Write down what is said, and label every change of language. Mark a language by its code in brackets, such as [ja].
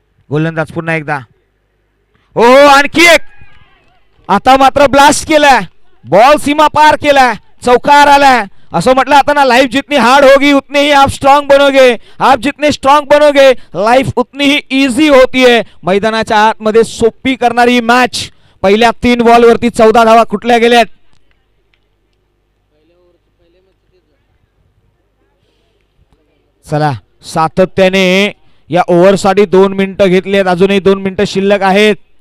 [mr] गोलंदाज पुन्हा एकदा, हो आणखी एक. आता मात्र ब्लास्ट केलाय, बॉल सीमा पार केलाय, चौकार आलाय. असं म्हटलं आता ना, [hi] लाइफ जितनी हार्ड होगी उतनी ही आप स्ट्रांग बनोगे, आप जितने स्ट्रांग बनोगे लाइफ उतनी ही इझी होती है. [mr] मैदानाच्या आतमध्ये सोपी करणारी मॅच. पहिल्या 3 बॉल वरती 14 धावा कुठल्या गेल्यात. चला सातत्याने या ओव्हरसाठी 2 मिनिटं घेतली आहेत, अजूनही 2 मिनिटं शिल्लक आहेत.